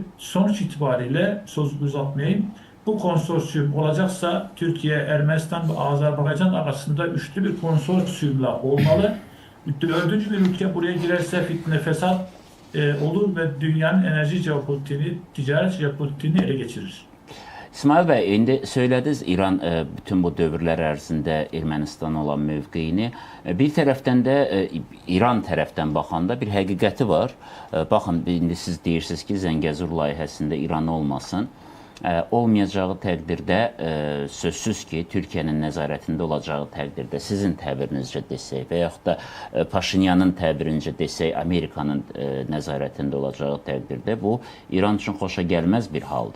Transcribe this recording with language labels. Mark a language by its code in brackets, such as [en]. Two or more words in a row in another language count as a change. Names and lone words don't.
[tr] Sonuç itibariyle, sözü uzatmayayım, bu konsorsiyum olacaksa Türkiye, Ermenistan ve Azerbaycan arasında üçlü bir konsorsiyumla olmalı. Dördüncü bir ülke buraya girerse fitne fesat olur ve dünyanın enerji jeopolitiğini, ticaret jeopolitiğini ele geçirir. [az] İsmail bəy, indi söylədiniz İran bütün bu dövrlər ərzində Ermənistan olan mövqeyini. Bir tərəfdən də İran tərəfdən baxanda bir həqiqəti var. Baxın, indi siz deyirsiniz ki, Zəngəzur layihəsində İran olmasın. Olmayacağı təqdirdə sözsüz ki, Türkiyənin nəzarətində olacağı təqdirdə sizin təbirinizcə desək və yaxud da Paşinyanın təbirincə desək, Amerikanın nəzarətində olacağı təqdirdə bu İran üçün xoşa gəlməz bir haldır.